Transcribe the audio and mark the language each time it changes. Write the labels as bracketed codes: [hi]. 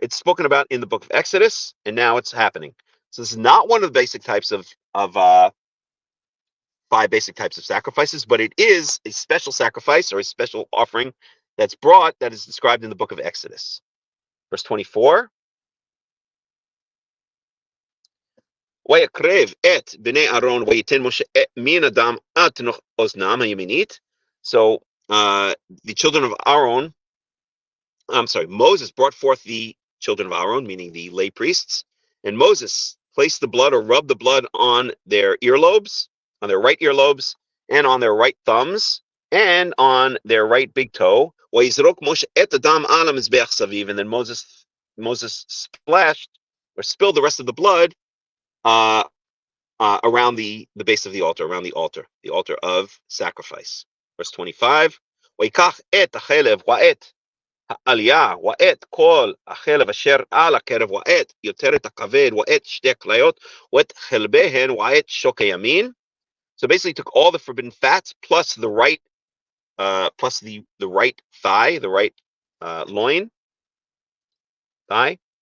[en] It's spoken about in the book of Exodus, and now it's happening. So this is not one of the basic types of 5 basic types of sacrifices, but it is a special sacrifice or a special offering that's brought that is described in the book of Exodus. Verse 24. [he] ויקרב את בני אהרון וייתן משה מן הדם עד תנוח אוזנם הימינית. [en] So the children of Aaron, Moses brought forth the children of Aaron, meaning the lay priests, and Moses placed the blood or rubbed the blood on their earlobes, on their right earlobes, and on their right thumbs, and on their right big toe. [he] ויזרוק משה את הדם על המזבח סביב, [en] and then Moses splashed or spilled the rest of the blood around the base of the altar, around the altar of sacrifice. Verse 25. [he] ויקח את החלב ואת העלייה ואת כל החלב אשר על הקרב ואת יותרת הכבד ואת שתי הכליות ואת חלביהן ואת שוק הימין. [en] So basically took all the forbidden fats plus the right right thigh, the right loin thigh.